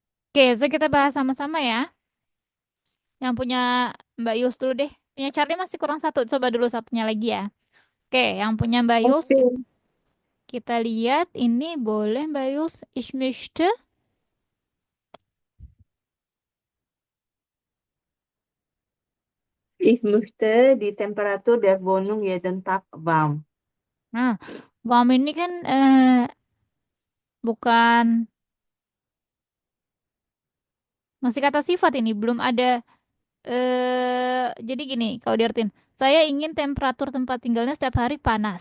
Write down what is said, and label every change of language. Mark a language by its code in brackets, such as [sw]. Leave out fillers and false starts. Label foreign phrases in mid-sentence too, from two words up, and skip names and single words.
[id] Oke, so kita bahas sama-sama ya. Yang punya Mbak Yus dulu deh. Punya Charlie masih kurang satu. Coba dulu satunya lagi ya. Oke, yang punya Mbak Yus Oke. kita lihat ini boleh Mbak Yus. [de] Ich möchte. Ich möchte die Temperatur der Wohnung jeden Tag warm. [id] Nah, warm ini kan bukan masih kata sifat ini belum ada jadi gini kalau diartin saya ingin temperatur tempat tinggalnya setiap hari panas.